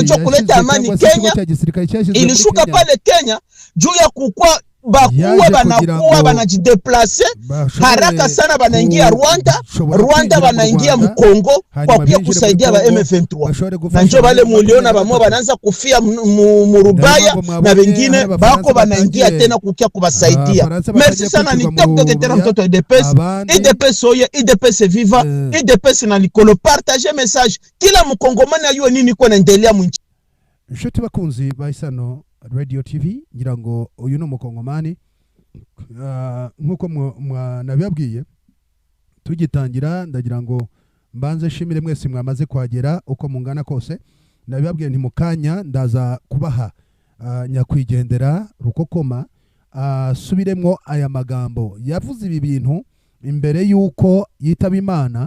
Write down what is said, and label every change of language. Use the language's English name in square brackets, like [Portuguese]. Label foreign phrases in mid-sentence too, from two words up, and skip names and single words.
[Swahili] juu kuleta amani Kenya, ilishuka pale Kenya juu ya kukua bakuwa banakuwa banajideplace haraka sana, banaingia Rwanda banaingia Mkongo kwa pia kusaidia ba M23, na njo bale muliona bamwe banaanza kufia Murubaya na wengine bako banaingia tena kukia kubasaidia. Merci sana, ni top tena mtoto IDPS oye, IDPS viva, IDPS na likolo, [French] partager message [Swahili] kila mkongomani ayue nini kwa naendelea mwinchi. [Kinyarwanda] Nshuti bakunzi ba Isano Radio TV, ngira ngo uyu no mukongomani nkuko nabibabwiye tugitangira, ndagira ngo mbanze shimire mwese mwamaze kwagera uko mungana kose. Nabibabwiye nti mukanya ndaza kubaha nyakwigendera Rukokoma subiremwo aya magambo yavuze ibi bintu imbere yuko yitaba Imana.